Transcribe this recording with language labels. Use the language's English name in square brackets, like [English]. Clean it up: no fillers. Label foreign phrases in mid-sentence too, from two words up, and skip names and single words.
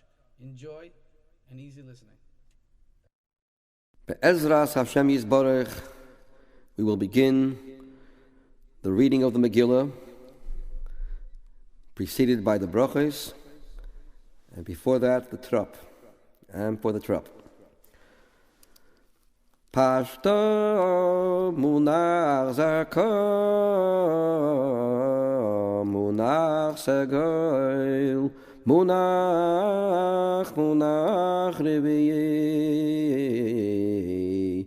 [English] Enjoy and easy listening. [Hebrew] בעזרת השם יתברך, [English] we will begin the reading of the Megillah, preceded by the brachos, and before that the trop, and for the trop. [Hebrew] פשטא מונח זרקא, מונח סגול, מונח רביעי.